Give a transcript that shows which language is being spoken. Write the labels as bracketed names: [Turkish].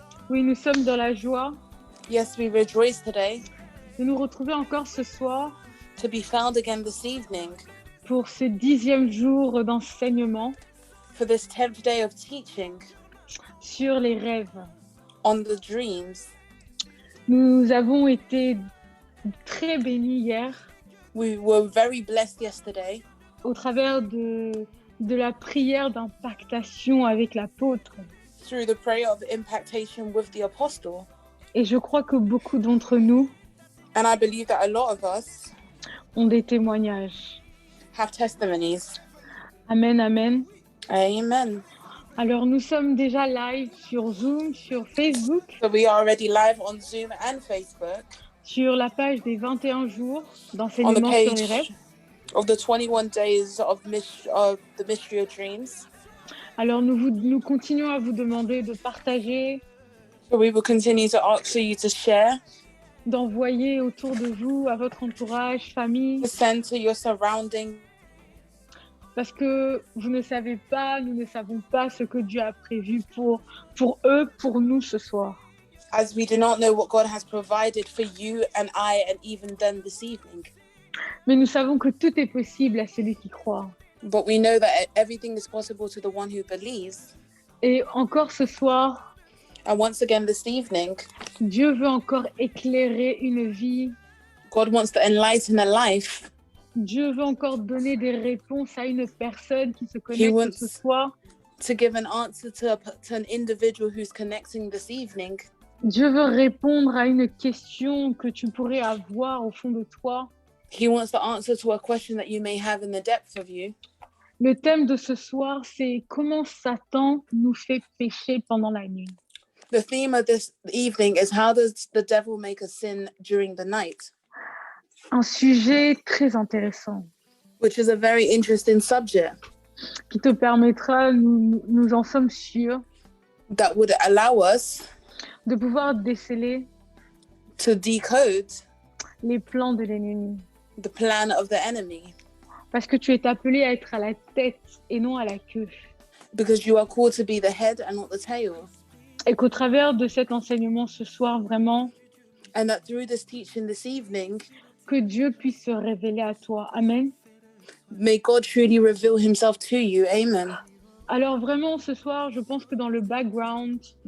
[French] Oui, nous sommes dans la joie [English] Yes, we rejoice today [French] de nous retrouver encore ce soir [English] to be found again this evening [French] pour ce 10e jour d'enseignement [English] for this 10th day of teaching [French] sur les rêves. [English] on the dreams. [French] Nous avons été très bénis hier [English] We were very blessed yesterday [French] au travers de la prière d'impactation avec l'apôtre. [English] through the prayer of impactation with the apostle. [French] Et je crois que beaucoup d'entre nous [English] And I believe that a lot of us [French] ont des témoignages. [English] have testimonies. [French] Amen, amen. [English] Amen. [French] Alors nous sommes déjà live sur Zoom, sur Facebook, [English] So we are already live on Zoom and Facebook [French] sur la page des 21 jours [English] on the [French] d'enseignement sur les rêves. [English] page of the 21 days of the mystery of dreams. [French] Alors nous continuons à vous demander de partager, [English] So we will continue to ask for you to share, [French] d'envoyer autour de vous, à votre entourage, famille, [English] to send to your surrounding, [French] parce que vous ne savez pas, nous ne savons pas ce que Dieu a prévu pour eux, pour nous ce soir. [English] as we do not know what God has provided for you and I and even them this evening. [French] Mais nous savons que tout est possible à celui qui croit. [English] But we know that everything is possible to the one who believes. [French] Et encore ce soir, [English] And once again this evening, [French] Dieu veut encore éclairer une vie. [English] God wants to enlighten a life. [French] Dieu veut encore donner des réponses à une personne qui se connecte [English] wants- [French] ce soir. [English] To give an answer to an individual who's connecting this evening. [French] Dieu veut répondre à une question que tu pourrais avoir au fond de toi. [English] He wants to answer to a question that you may have in the depth of you. [French] Le thème de ce soir, c'est comment Satan nous fait pécher pendant la nuit. [English] The theme of this evening is how does the devil make us sin during the night? [French] Un sujet très intéressant [English] Which is a very interesting subject [French] qui te permettra, nous en sommes sûrs, [English] that would allow us [French] de pouvoir déceler [English] to decode [French] les plans de l'ennemi. [English] the plan of the enemy. [French] Parce que tu es appelé à être à la tête et non à la queue. [English] Because you are called to be the head and not the tail. [French] Et qu'au travers de cet enseignement ce soir, vraiment, [English] And that through this teaching this evening, [French] que Dieu puisse se révéler à toi. [English] Amen. may God truly reveal himself to you. Amen. [French] Alors vraiment, ce soir, je pense que dans le background,